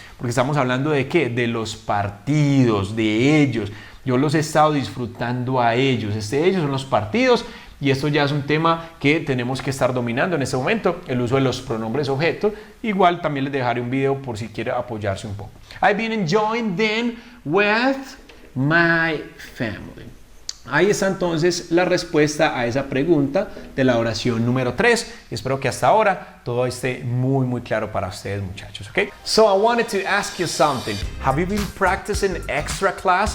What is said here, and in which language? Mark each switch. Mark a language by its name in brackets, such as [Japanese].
[Spanish] Porque estamos hablando de ¿qué? De los partidos, de ellos. Yo los he estado disfrutando a ellos. Ellos son los partidos y esto ya es un tema que tenemos que estar dominando en este momento, el uso de los pronombres objeto. Igual también les dejaré un video por si quiere apoyarse un poco. [English] I've been enjoying them with my family. [Spanish] Ahí está entonces la respuesta a esa pregunta de la oración número 3. Espero que hasta ahora todo esté muy claro para ustedes, muchachos, ¿ok? [English] So I wanted to ask you something. Have you been practicing extra class?